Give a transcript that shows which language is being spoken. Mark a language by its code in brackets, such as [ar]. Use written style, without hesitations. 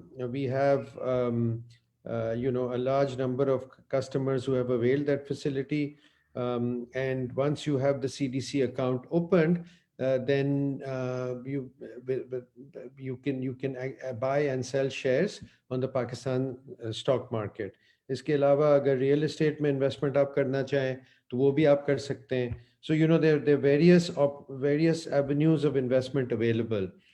[en] We have a large number of customers who have availed that facility, and once you have the CDC account opened, then you can buy and sell shares on the Pakistan stock market. [ur] اس کے علاوہ اگر real estate میں investment آپ کرنا چاہیں تو وہ بھی آپ کر سکتے ہیں. [en] So there are various avenues of investment available.